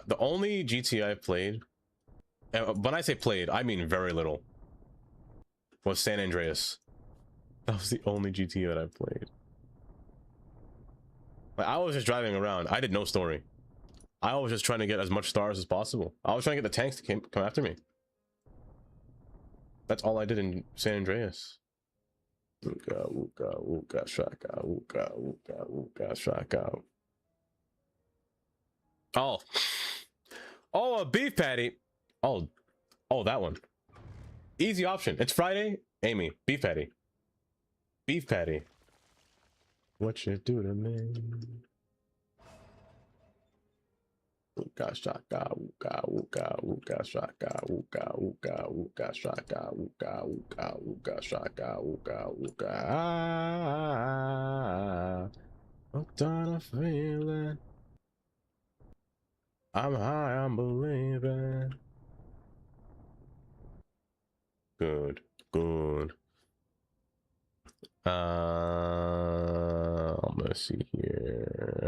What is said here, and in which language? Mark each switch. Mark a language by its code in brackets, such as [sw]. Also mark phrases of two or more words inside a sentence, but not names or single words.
[en] The only GTA I've played, and when I say played, I mean very little, was San Andreas. That was the only GTA that I played. Like, I was just driving around. I did no story. I was just trying to get as much stars as possible. I was trying to get the tanks to come after me. That's all I did in San Andreas. Ooga, ooga, ooga, shaka, ooga, ooga, ooga, shaka. Oh. Oh, a beef patty. Oh, that one. Easy option. It's Friday. Amy, beef patty. Beef patty. What you do to me? Ooga shaka, ooga, ooga, ooga shaka, ooga, ooga, ooga shaka, ooga, ooga, ooga shaka, ooga, ooga. Hooked on a feeling. I'm high, I'm believing. Good. I'm gonna see here.